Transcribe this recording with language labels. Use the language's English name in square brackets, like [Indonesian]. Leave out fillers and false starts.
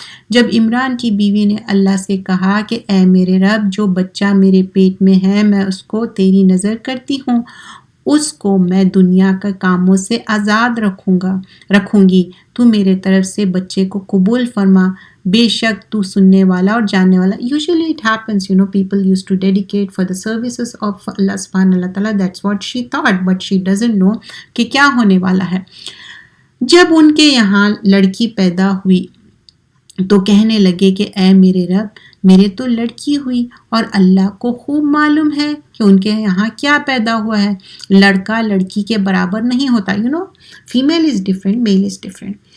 [Urdu] جب عمران کی بیوی نے اللہ سے کہا کہ اے میرے رب جو بچہ میرے پیٹ میں ہے میں اس کو تیری نظر کرتی ہوں, اس کو میں دنیا کے کاموں سے آزاد رکھوں گی, تو میرے طرف سے بچے کو قبول فرما, بے شک تو سننے والا اور جاننے والا. [English] Usually it happens, people used to dedicate for the services of Allah subhanahu wa ta'ala. That's what she thought, but she doesn't know [Urdu] کہ کیا ہونے والا ہے. جب ان کے یہاں لڑکی پیدا ہوئی تو کہنے لگے کہ اے میرے رب میرے تو لڑکی ہوئی اور اللہ کو خوب معلوم ہے کہ ان کے یہاں کیا پیدا ہوا ہے. لڑکا لڑکی کے برابر نہیں ہوتا. [English] Female is different, male is different.